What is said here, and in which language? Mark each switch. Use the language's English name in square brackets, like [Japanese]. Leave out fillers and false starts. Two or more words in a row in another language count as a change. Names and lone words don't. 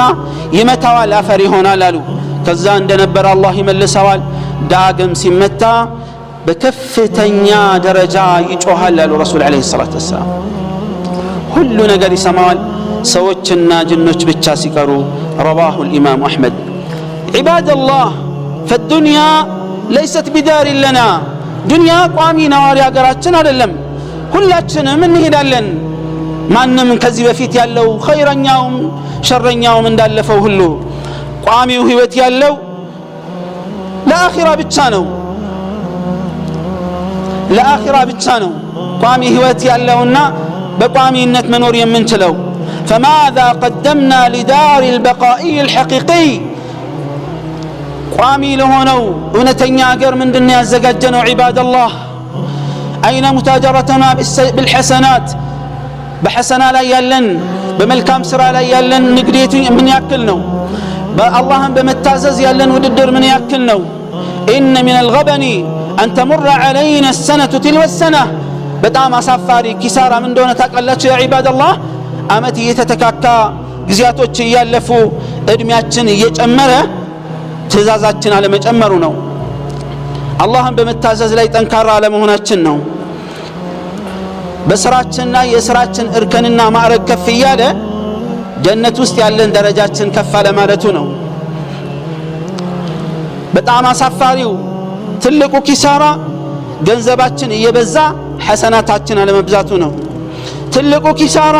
[Amharic] ይመታዋል፣ አፈር ይሆናል አሉ። ከዛ እንደነበረ አላህ ይመልሰዋል። ዳግም ሲመታ በከፍተኛ ደረጃ ይጮሃል አሉ [Arabic] رسول عليه الصلاة والسلام። [Amharic] ሁሉ ነገር ይሰማዋል፣ ሰዎችና ጅኖች ብቻ ሲቀሩ። ረዋሁ الإمام أحمد። [Arabic] عباد الله فالدنيا ليست بدار لنا [Amharic] ዱንያ ቋሚ ነዋሪ ሀገራችን አይደለም። ሁላችንም እንሄዳለን። ማንም ከዚህ በፊት ያለው ኸይረኛውም ሸረኛውም እንዳለፈው ሁሉ ቋሚው ህይወት ያለው ለአኺራ ብቻ ነው። ለአኺራ ብቻ ነው ቋሚ ህይወት ያለውና በቋሚነት መኖር የምንችለው። [Arabic] فماذا قدمنا لدار البقاء الحقيقي [Amharic] ቋሚ ለሆነው እውነተኛ ሀገር ምንድነው ያዘጋጀነው? [Arabic] عباد الله أين متاجرتنا [Amharic] بالحسنات በሐሰና ላይ ያለን በመልካም ስራ ላይ ያለን ንግዴት ምን ያክል ነው? በአላህን በመታዘዝ ያለን ውድድር ምን ያክል ነው? [Arabic] إن من الغبن أن تمر علينا السنة تلو السنة [Amharic] በጣም አሳፋሪ ኪሳራ ምን እንደሆነ ታውቃላችሁ [Arabic] يا عباد الله? [Amharic] አመት እየተተካካ ጊዜያቶች እያለፉ እድሜያችን እየጨመረ ትእዛዛችን አለመጨመሩ ነው። አላህን በመታዘዝ ላይ ጠንካራ አለመሆናችን ነው። በስራችንና የስራችን እርከንና ማዕረግ ከፍ እያለ ጀነት ውስጥ ያለን ደረጃችን ከፍ አለ ማለቱ ነው። በጣም አሳፋሪው ትልቁ ኪሳራ ገንዘባችን እየበዛ ሐሰናታችን አለመብዛቱ ነው። ትልቁ ኪሳራ